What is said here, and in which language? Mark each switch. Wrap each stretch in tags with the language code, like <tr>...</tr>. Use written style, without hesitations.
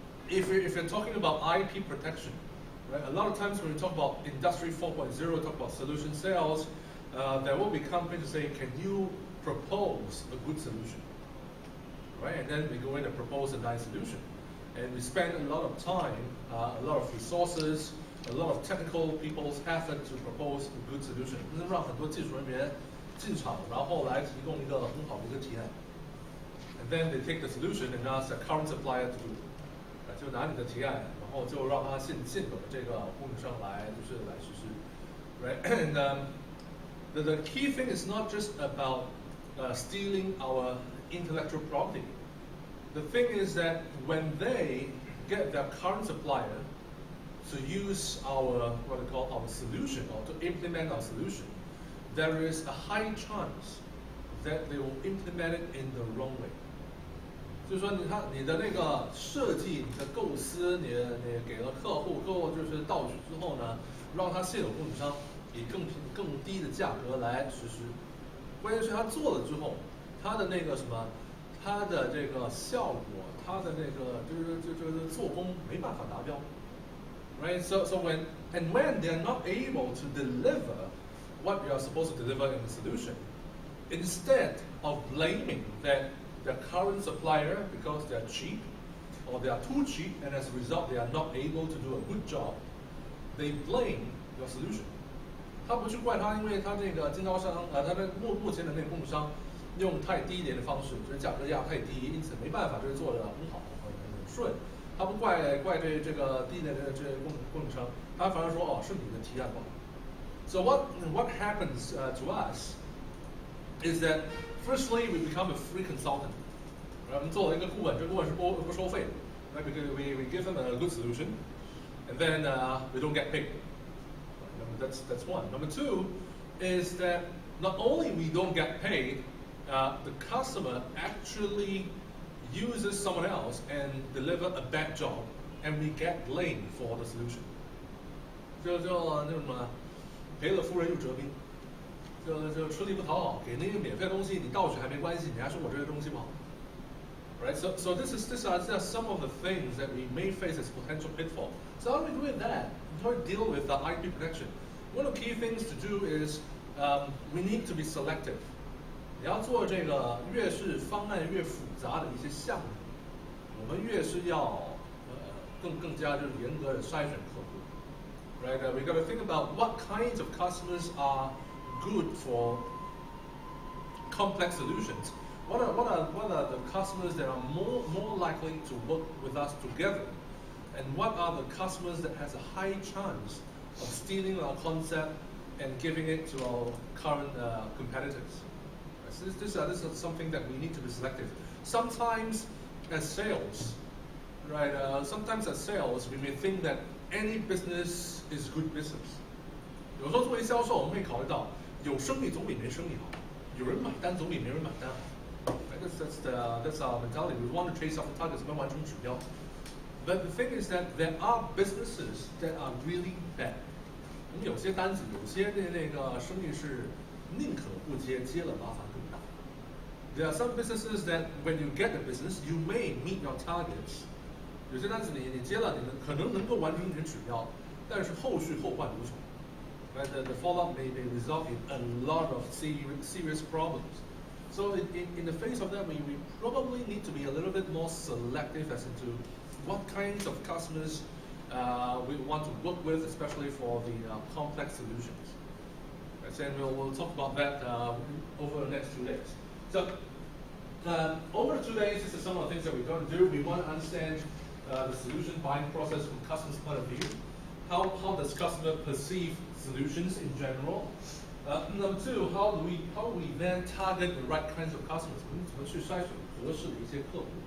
<en>If you're talking about IP protection, right, a lot of times when we talk about Industry 4.0, talk about solution sales, there will be companies saying, can you propose a good solution? Right? And then we go in and propose a nice solution. And we spend a lot of time, a lot of resources, a lot of technical people's effort to propose a good solution.</en> <zh>让很多技术人员进场，然后来提供一个很好的一个提案。</zh> <en>And then they take the solution and ask the current supplier to do.</en> <zh>就拿你的提案，然后就让他现有的这个供应商来实施。</zh> <en>Right? And the key thing is not just about stealing our intellectual property. The thing is that when they get their current supplier to use our what we call our solution or to implement our solution, there is a high chance that they will implement it in the wrong way.</en> <zh>就是说你的那个设计、你的构思，你给了客户，客户就是盗取之后呢，让他现有供应商以更低的价格来实施。关键是他做了之后，他的那个什么，他的这个效果，他的那个就是做工没办法达标。</zh> <en>Right? So when they're not able to deliver what you are supposed to deliver in the solution, instead of blaming that their current supplier because they are cheap or they are too cheap and as a result they are not able to do a good job, they blame your solution.</en> <zh>他不去怪他，因为他这个经销商他的目前的那个供应商用太低廉的方式，就是价格压太低，因此没办法，就是做得很好很顺。他不怪这个低廉的这供应商，他反而说是你的提案不好。</zh> <en>So what happens to us is that firstly we become a free consultant.</en> <zh>我们做了一个顾问，这个顾问是不收费的。</zh> <en>Right? Because we give them a good solution, and then we don't get paid. That's one. Number two is that not only we don't get paid, the customer actually uses someone else and deliver a bad job, and we get blamed for the solution.</en> <zh>就那什么，赔了夫人又折兵，就吃力不讨好，给那个免费的东西你盗取还没关系，你还说我这个东西不好。</zh> <en>Right? So these are some of the things that we may face as potential pitfall. So how do we do with that? How do we deal with the IP protection? One of the key things to do is we need to be selective.</en> <zh>你要做这个越是方案越复杂的一些项目，我们越是要更加就是严格的筛选客户。</zh> <en>Right? We got to think about what kinds of customers are good for complex solutions. What are the customers that are more likely to work with us together? And what are the customers that has a high chance of stealing our concept and giving it to our current competitors? So this is something that we need to be selective. Sometimes as sales, right? Sometimes as sales, we may think that any business is good business.</en> <zh>有时候作为销售，我们会考虑到有生意总比没生意好，有人买单总比没人买单好。</zh> <en>Right? That's our mentality. We want to chase after targets,</en> <zh>我们完成指标。</zh> <en>But the thing is that there are businesses that are really bad.</en> <zh>我们有些单子，有些那个生意是宁可不接，接了麻烦更大。</zh> <en>There are some businesses that when you get the business, you may meet your targets.</en> <zh>有些单子你接了，你可能能够完成你的指标，但是后续后患无穷。</zh> <en>Right? The follow-up may result in a lot of serious problems. So in the face of that, we probably need to be a little bit more selective as into what kinds of customers we want to work with, especially for the complex solutions. Right? And we'll talk about that over the next 2 days. So over the 2 days, this is some of the things that we're going to do. We want to understand the solution buying process from customer's point of view. How does customer perceive solutions in general? Number 2, how do we then target the right kinds of customers?</en> <zh>我们怎么去筛选合适的一些客户？</zh>